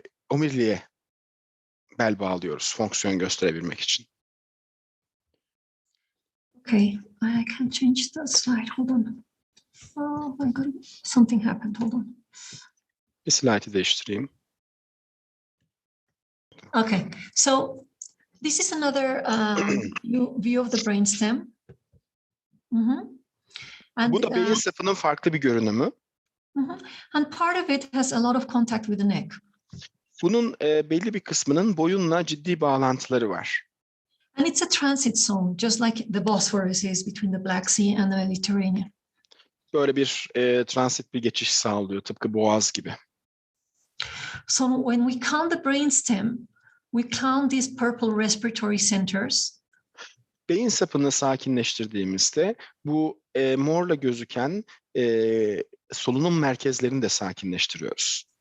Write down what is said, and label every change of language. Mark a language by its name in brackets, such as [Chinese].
[Turkish] omuriliğe bel bağlıyoruz fonksiyon gösterebilmek için. [English] Okay, I can change the slide. Hold on. Oh my God, something happened. Hold on. [Turkish] Bir slide'ı değiştireyim. [English] Okay, so this is another view of the brainstem. [Turkish] Bu da beyin sapının farklı bir görünümü. [English] And part of it has a lot of contact with the neck. [Turkish] Bunun belli bir kısmının boyunla ciddi bağlantıları var. [English] And it's a transit zone, just like the Bosphorus is between the Black Sea and the Mediterranean. [Turkish] böyle bir transit bir geçiş sağlıyor, tıpkı boğaz gibi. [English] So when we count the brainstem, we count these purple respiratory centers. [Turkish] Beyin sapını sakinleştirdiğimizde bu morla gözüken solunum merkezlerini de sakinleştiriyoruz.